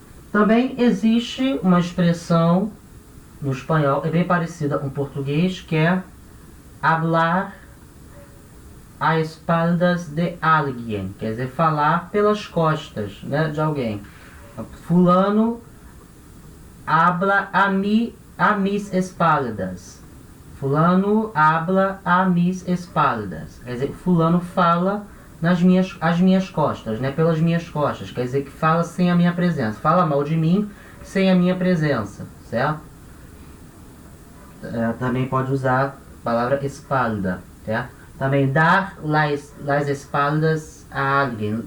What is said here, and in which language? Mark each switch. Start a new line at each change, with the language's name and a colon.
Portuguese: Também existe uma expressão no espanhol, é bem parecida com o português, que é
Spanish: hablar a espaldas de alguien,
Portuguese: quer dizer, falar pelas costas, né, de alguém.
Spanish: Fulano habla a mis espaldas. Fulano habla a mis espaldas.
Portuguese: Quer dizer, fulano fala às minhas costas, né, pelas minhas costas. Quer dizer que fala sem a minha presença. Fala mal de mim sem a minha presença, certo? Também pode usar a palavra espalda, certo? Também
Spanish: dar las espaldas
Portuguese: a alguém.